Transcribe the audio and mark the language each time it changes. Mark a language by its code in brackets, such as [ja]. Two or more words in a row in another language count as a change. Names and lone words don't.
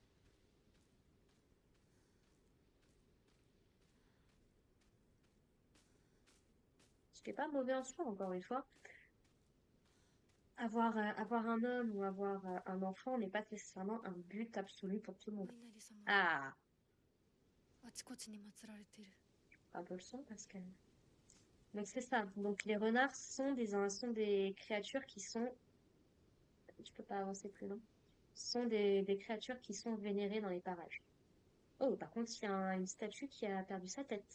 [fr] Ce qui est pas mauvais en soi, encore une fois. Avoir un homme ou avoir un enfant n'est pas nécessairement un but absolu pour tout le お monde. [ja] 稲荷様が Ah, あちこちに祀られてる。 [fr] un peu le son parce que... Donc c'est ça. Donc les renards sont des créatures qui sont... Je peux pas avancer plus loin. Sont des créatures qui sont vénérées dans les parages. Oh, par contre, il y a une statue qui a perdu sa tête.